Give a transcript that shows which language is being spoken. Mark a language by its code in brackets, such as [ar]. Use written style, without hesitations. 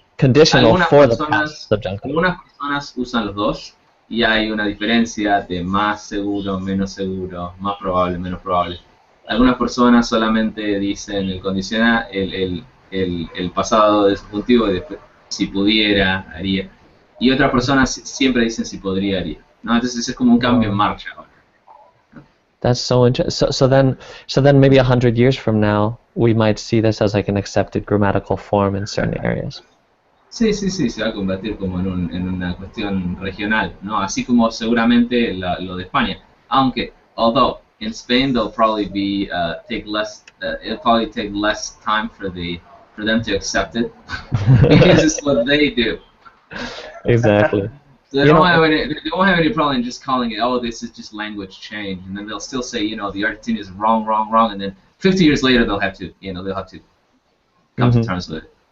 [en] Conditional for the past subjunctive. [es] Algunas personas usan los dos y hay una diferencia de más seguro, menos seguro, más probable, menos probable. Algunas personas solamente dicen el condicional, el pasado del subjuntivo y después si pudiera, haría. Y otras personas siempre dicen si podría, haría. ¿No? Entonces es como un cambio en marcha ahora. [en] That's so interesting. So then maybe 100 years from now, we might see this as like an accepted grammatical form in certain areas. [es] Sí, se va a convertir como en una cuestión regional, ¿no? Así como seguramente lo de España. Aunque, [en] although in Spain they'll probably it'll probably take less time for them to accept it because it's what they do. Exactly. So they won't have any problem just calling it, oh, this is just language change, and then they'll still say, the Argentine is wrong, and then 50 years later they'll have to come to terms with it.